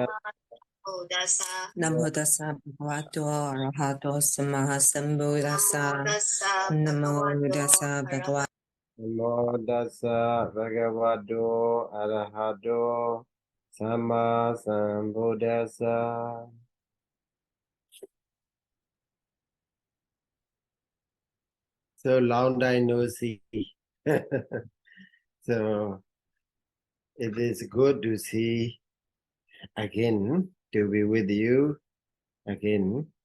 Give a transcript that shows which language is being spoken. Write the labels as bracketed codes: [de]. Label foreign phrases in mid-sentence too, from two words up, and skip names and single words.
[pi] Namo tassa bhagavato arahato sammasambuddhassa. Namo tassa bhagavato. Namo Dasa Bhagavato Arahato Sama Sambuddhassa. [en] So long time no see. So it is good to see again, to be with you again.